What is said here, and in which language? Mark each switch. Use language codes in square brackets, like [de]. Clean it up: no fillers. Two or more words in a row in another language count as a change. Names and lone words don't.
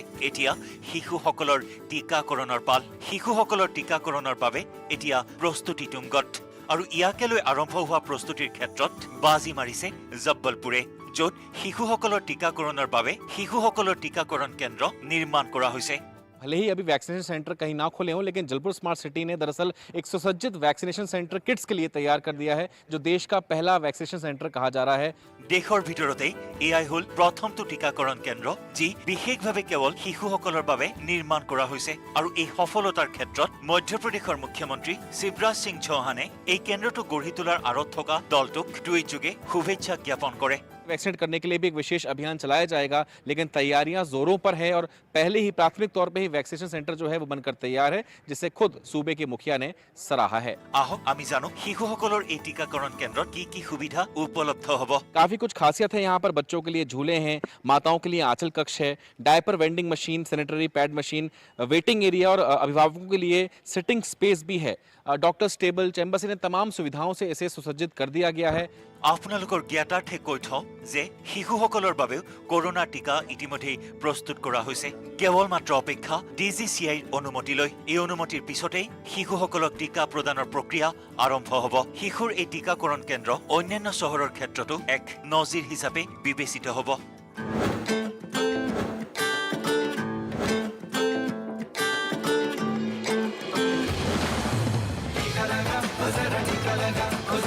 [as] এতিয়া শিশুসকলৰ টীকাকৰণৰ পাল। শিশুসকলৰ টীকাকৰণৰ বাবে এতিয়া প্ৰস্তুতি তুংগত। আৰু ইয়াকে লৈ আৰম্ভ হোৱা প্ৰস্তুতিৰ ক্ষেত্ৰত বাজি মাৰিছে জব্বলপুৰে, য'ত শিশুসকলৰ টীকাকৰণৰ বাবে শিশুসকলৰ টীকাকৰণ কেন্দ্ৰ নিৰ্মাণ কৰা হৈছে। [hi] भले ही अभी [en] vaccination center [hi] कहीं ना खुले हों, लेकिन जबलपुर स्मार्ट सिटी ने दरअसल एक सुसज्जित [en] vaccination center [hi] किड्स के लिए तैयार कर दिया है, जो देश का पहला [en] vaccination center [hi] कहा जा रहा है। [as] দেশৰ ভিতৰতেই এয়াই হ'ল প্ৰথমটো টীকাকৰণ কেন্দ্ৰ, যি বিশেষভাৱে কেৱল শিশুসকলৰ বাবে নিৰ্মাণ কৰা হৈছে। আৰু এই সফলতাৰ ক্ষেত্ৰত মধ্যপ্ৰদেশৰ মুখ্যমন্ত্ৰী শিৱৰাজ সিং চৌহানে এই কেন্দ্ৰটো গঢ়ি তোলাৰ আঁৰত থকা দলটোক টুইটযোগে শুভেচ্ছা জ্ঞাপন কৰে। [hi] वैक्सीनेट करने के लिए भी एक विशेष अभियान चलाया जाएगा, लेकिन तैयारियां जोरों पर है और पहले ही प्राथमिक तौर पे ही [en] vaccination center [hi] जो है वो बनकर तैयार है, जिसे खुद सूबे के मुखिया ने सराहा है। [as] আহক আমি জানো শিশুসকলৰ এই টীকাকৰণ কেন্দ্ৰত কি কি সুবিধা উপলব্ধ হ'ব। [hi] काफी कुछ खासियत है यहाँ पर। बच्चों के लिए झूले हैं, माताओं के लिए आंचल कक्ष है, [en] diaper vending machine, sanitary pad machine, waiting area [hi] और अभिभावकों के लिए [en] sitting space [hi] भी है। [en] doctors table, chambers, [hi] इन तमाम सुविधाओं से इसे सुसज्जित कर दिया गया है। [as] আপোনালোকৰ জ্ঞাতাৰ্থে কৈ থওঁ যে শিশুসকলৰ বাবেও কৰোনাৰ টীকা ইতিমধ্যেই প্ৰস্তুত কৰা হৈছে। কেৱল মাত্ৰ অপেক্ষা DGCIৰ অনুমতিলৈ। এই অনুমতিৰ পিছতেই শিশুসকলক টীকা প্ৰদানৰ প্ৰক্ৰিয়া আৰম্ভ হ'ব। শিশুৰ এই টীকাকৰণ কেন্দ্ৰ অন্যান্য চহৰৰ ক্ষেত্ৰতো এক নজিৰ হিচাপে বিবেচিত হ'ব। [hi] टीका लगा